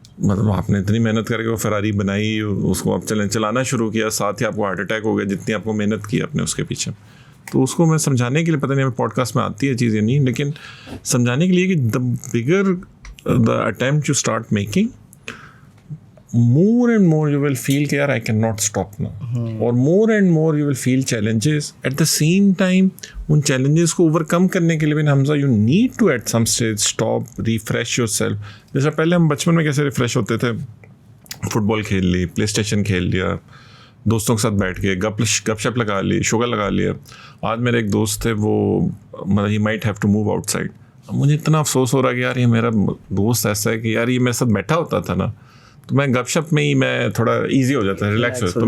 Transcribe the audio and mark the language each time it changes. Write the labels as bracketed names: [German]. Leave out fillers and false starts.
[Urdu] مطلب آپ نے اتنی محنت کر کے وہ فراری بنائی, اس کو آپ چلانا شروع کیا, ساتھ ہی آپ کو ہارٹ اٹیک ہو گیا جتنی آپ کو محنت کی آپ نے اس کے پیچھے. تو اس کو میں سمجھانے کے لیے, پتہ نہیں ہمیں پوڈ کاسٹ میں آتی ہے چیزیں نہیں, لیکن سمجھانے کے لیے کہ [English] the bigger the attempt you start making, more and more you will feel [Urdu] کہ یار [English] I cannot stop now, [Urdu] اور [English] more and more you will feel challenges. At the same time [Urdu] in [English] challenges [Urdu] کو [English] overcome [Urdu] کرنے کے لیے بھی [English] Hamza you need to at some stage stop, refresh yourself. [Urdu] جیسا پہلے ہم بچپن میں کیسے ریفریش ہوتے تھے, فٹ بال کھیل لی, پلے اسٹیشن کھیل لیا, دوستوں کے ساتھ بیٹھ کے گپ شپ لگا لی, شوگر لگا لیا. آج میرے ایک دوست تھے, وہ مطلب [English] he might have to move outside. [Urdu] اب مجھے اتنا افسوس ہو رہا کہ یار یہ میرا دوست ایسا ہے کہ یار یہ میرے ساتھ بیٹھا ہوتا تھا نا, تو میں گپ شپ میں ہی میں تھوڑا ایزی ہو جاتا ہے, ریلیکس ہو.